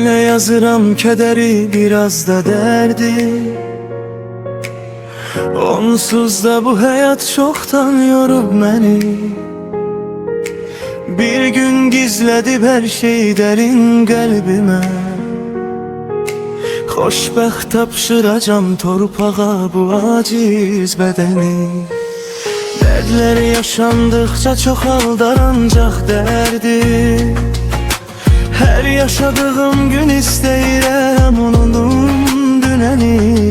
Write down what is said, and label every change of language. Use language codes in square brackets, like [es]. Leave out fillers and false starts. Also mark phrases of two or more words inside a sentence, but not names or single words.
[tr] yazıram kederi, biraz da derdi. Onsuz da bu hayat çoktan yorub beni. Bir gün gizledi her şey derin kalbime. [az] Xoşbəxt tapşıracam torpağa bu aciz bedeni. Dərdlər yaşandıkça çoxaldar ancaq dərdi. Hər yaşadığım gün istəyirəm unudum dünəni.